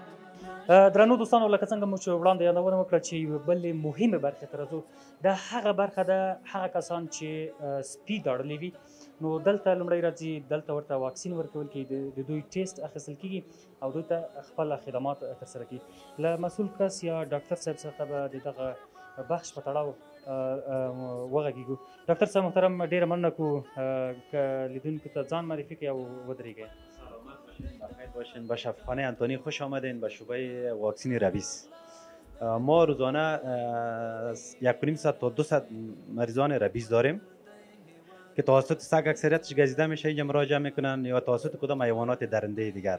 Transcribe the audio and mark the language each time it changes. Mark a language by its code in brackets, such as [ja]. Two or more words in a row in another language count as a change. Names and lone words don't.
[ps] درنو دوستانو، لکه څنګه مو چې وړاندې یادونه وکړه چې یوې بلې مهمې برخې ته راځو، دا هغه برخه ده، هغه کسان چې سپي داړلي وي، نو دلته لومړی راځي، دلته ورته واکسین ورکول کېږي، د دوی ټیسټ اخیستل کېږي او دوی ته خپل خدمات ترسره کېږي. له مسؤل کس یا ډاکټر صاحب څخه به د دغه بخش په تړاو وغږېږو. ډاکټر صاحب محترم، ډېره مننه کوو که لیدونکو ته ځان معرفي کړئ او ودرېږئ. [fa] بخیر باشین. به شفاخانه انتونی خوش آمدین به شعبه واکسین ربیز. ما روزانه 1.5 تا 200 مریضان ربیز داریم که توسط سگ اکثریتش گزیده میشه، اینجا مراجعه میکنن یا توسط کدام حیوانات درنده دیگر.